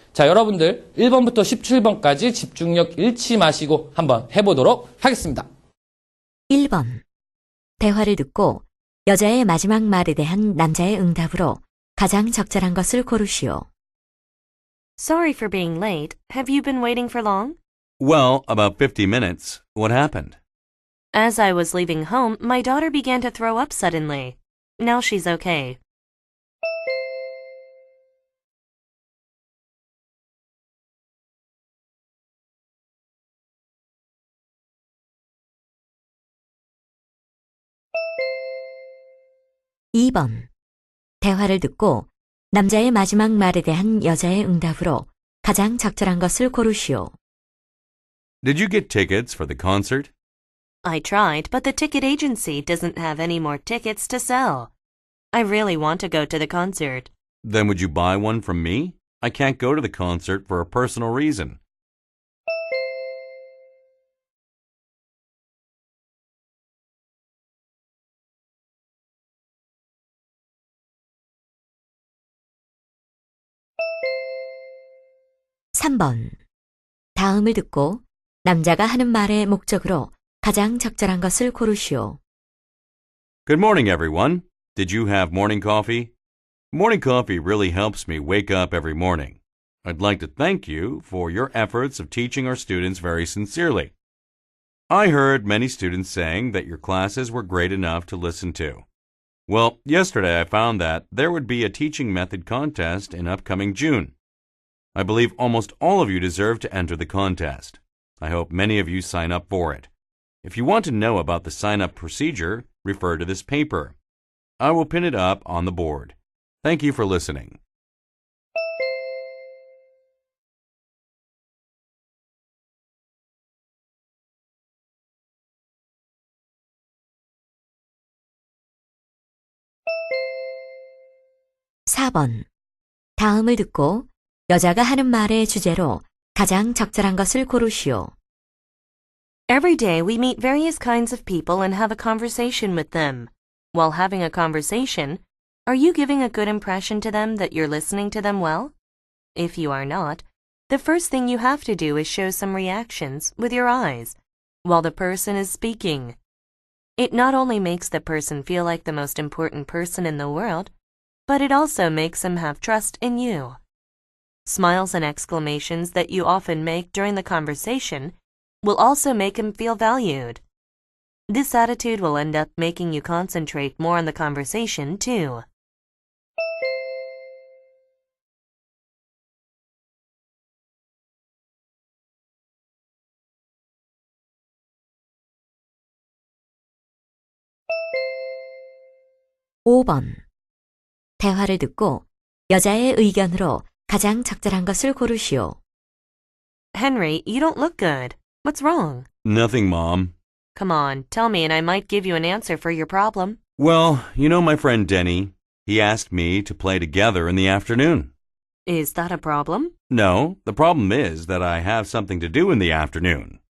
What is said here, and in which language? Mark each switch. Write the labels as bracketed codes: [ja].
[ko] 자, 여러분들 1번부터 17번까지 집중력 잃지 마시고 한번 해보도록 하겠습니다. 1번. 대화를 듣고 여자의 마지막 말에 대한 남자의 응답으로 가장 적절한 것을 고르시오. [en] Sorry for being late. Have you been waiting for long? Well, about 50 minutes. What happened? As I was leaving home, my daughter began to throw up suddenly. Now she's okay. [ko] 2번. 대화를 듣고 남자의 마지막 말에 대한 여자의 응답으로 가장 적절한 것을 고르시오. [en] Did you get tickets for the concert? I tried, but the ticket agency doesn't have any more tickets to sell. I really want to go to the concert. Then would you buy one from me? I can't go to the concert for a personal reason. [ko] 3번. 다음을 듣고 남자가 하는 말의 목적으로 가장 적절한 것을 고르시오. [en] Good morning, everyone. Did you have morning coffee? Morning coffee really helps me wake up every morning. I'd like to thank you for your efforts of teaching our students very sincerely. I heard many students saying that your classes were great enough to listen to. Well, yesterday I found that there would be a teaching method contest in upcoming June. I believe almost all of you deserve to enter the contest. I hope many of you sign up for it. If you want to know about the sign-up procedure, refer to this paper. I will pin it up on the board. Thank you for listening. [ko] (4번) 다음을 듣고 여자가 하는 말의 주제로 가장 적절한 것을 고르시오. [en] Every day we meet various kinds of people and have a conversation with them. While having a conversation, are you giving a good impression to them that you're listening to them well? If you are not, the first thing you have to do is show some reactions with your eyes while the person is speaking. It not only makes the person feel like the most important person in the world, but it also makes them have trust in you. Smiles and exclamations that you often make during the conversation will also make him feel valued. This attitude will end up making you concentrate more on the conversation, too. [ko] (5번) 대화를 듣고 여자의 의견으로 가장 적절한 것을 고르시오. [en] Henry, you don't look good. What's wrong? Nothing, Mom. Come on, tell me and I might give you an answer for your problem. Well, you know my friend Denny. He asked me to play together in the afternoon. Is that a problem? No, the problem is that I have something to do in the afternoon.